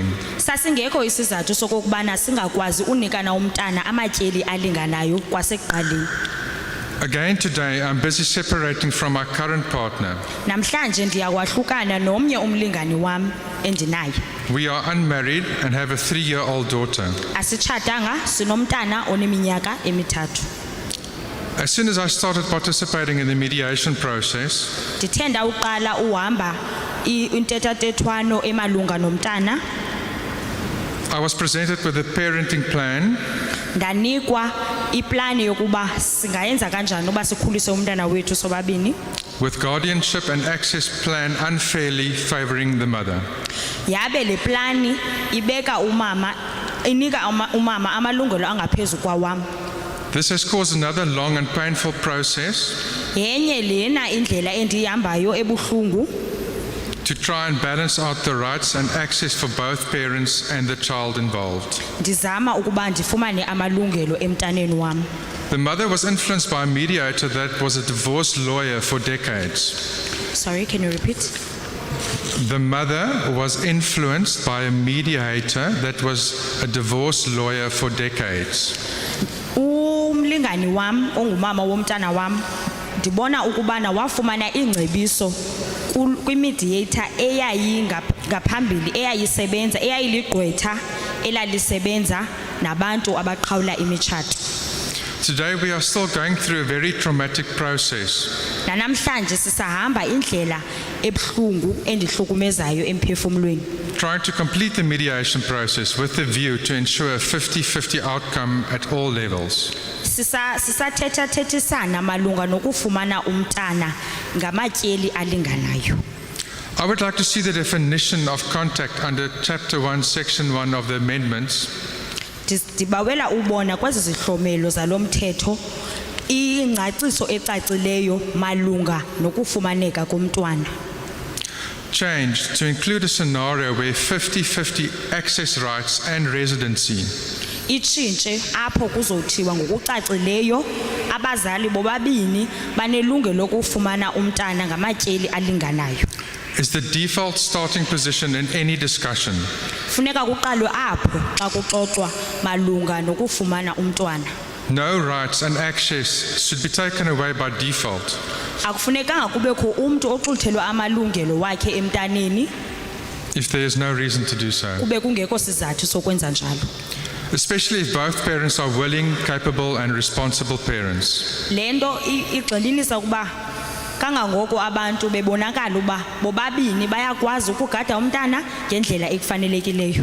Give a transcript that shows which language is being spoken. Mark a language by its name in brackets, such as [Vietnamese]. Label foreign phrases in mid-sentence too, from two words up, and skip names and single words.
[Xhosa] Sasingekho isizathu sokokubana singakwazi unikana umntana amatyeli alinganayo kwasekuqaleni. [English] Again today, I'm busy separating from my current partner. [Xhosa] Namhlanje ndiyakwahlukana nomnye umlingani wam endinaye. [English] We are unmarried and have a 3-year-old daughter. [Xhosa] Asitshatanga, sinomntana oneminyaka emithathu. [English] As soon as I started participating in the mediation process, [Xhosa] Ndithenda uqala uhamba intethathethwano emalunga nomntana, [English] I was presented with a parenting plan [Xhosa] ndanikwa iplani yokuba singayenza kanjani uba sikhulise umntana wethu sobabini. [English] with guardianship and access plan unfairly favoring the mother. [Xhosa] Yabe le plani ibeka umama, inika umama amalungelo angaphezu kwawam. [English] This has caused another long and painful process [Xhosa] Yenye lena indlela endihambayo ebuhlungu [English] to try and balance out the rights and access for both parents and the child involved. [Xhosa] ndizama ukuba ndifumane amalungelo emntaneni wam. [English] The mother was influenced by a mediator that was a divorce lawyer for decades. Sorry, can you repeat? The mother was influenced by a mediator that was a divorce lawyer for decades. [Xhosa] Umlingani wam ongumama womntana wam ndibona ukubana wafumana ingcebiso kwimediator ngaphambili eyayisebenza eyayiligqwetha elalisebenza nabantu abaqhawula imitshato. [English] Today we are still going through a very traumatic process. [Xhosa] Namhlanje sisahamba indlela ebuhlungu endihlukumezayo emphefumlweni. [English] Trying to complete the mediation process with the view to ensure a 50-50 outcome at all levels. [Xhosa] Sisathethisana malunga nokufumana umntana ngamatyeli alinganayo. [English] I would like to see the definition of contact under Chapter 1, Section 1 of the amendments. [Xhosa] Ndibawela ubona kwezi zihlomelo zalomthetho ingcaciso ecacileyo malunga nokufumaneka komntwana. [English] Changed to include a scenario where 50-50 access rights and residency [Xhosa] Itshintshe apho kuzothiwa ngokucacileyo abazali bobabini banelungelo lokufumana umntana ngamatyeli alinganayo. [English] is the default starting position in any discussion. [Xhosa] Funeka kuqalwe apho xa kuxoxwa malunga nokufumana umntwana. [English] no rights and access should be taken away by default. [Xhosa] Akufunekanga kubekho umuntu oxuthelwa amalungelo wakhe emntaneni [English] If there is no reason to do so, [Xhosa] kube kungekho sizathu sokwenza njalo. [English] especially if both parents are willing, capable and responsible parents. [Xhosa] Lento igxininisa ukuba kangangoko abantu bebonakala uba bobabini bayakwazi ukugada umntana ngendlela ekufanelekileyo.